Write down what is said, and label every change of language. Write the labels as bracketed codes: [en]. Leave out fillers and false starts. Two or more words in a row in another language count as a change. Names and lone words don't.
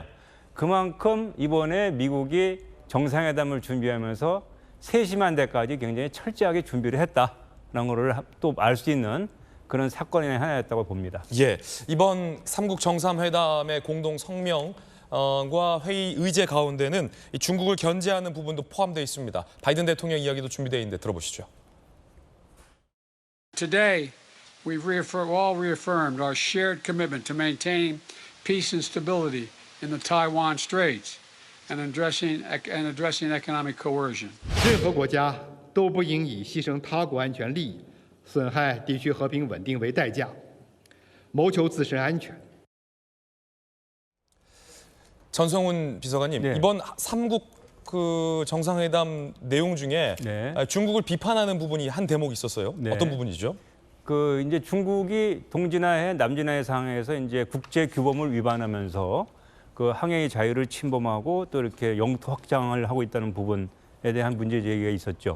[ko] 그만큼 이번에 미국이 정상회담을 준비하면서 세심한 데까지 굉장히 철저하게 준비를 했다라는 거를 또 알 수 있는 그런 사건의 하나였다고 봅니다. 예. 이번 삼국 정상회담의 공동 성명과 회의 의제 가운데는 이 중국을 견제하는 부분도 포함되어 있습니다. 바이든 대통령 이야기도 준비되어 있는데 들어보시죠. [en] Today, we've all reaffirmed our shared commitment to maintaining peace and stability in the Taiwan Straits and addressing economic coercion. [zh] 任何国家都不应以牺牲他国安全利益、损害地区和平稳定为代价，谋求自身安全。 [ko] 전성훈 비서관님, 네. 이번 삼국 정상회담 내용 중에 네. 중국을 비판하는 부분이 한 대목이 있었어요. 네. 어떤 부분이죠? 이제 중국이 동진아해 남진아해 상황에서 이제 국제 규범을 위반하면서 항해의 자유를 침범하고 또 이렇게 영토 확장을 하고 있다는 부분에 대한 문제 제기가 있었죠.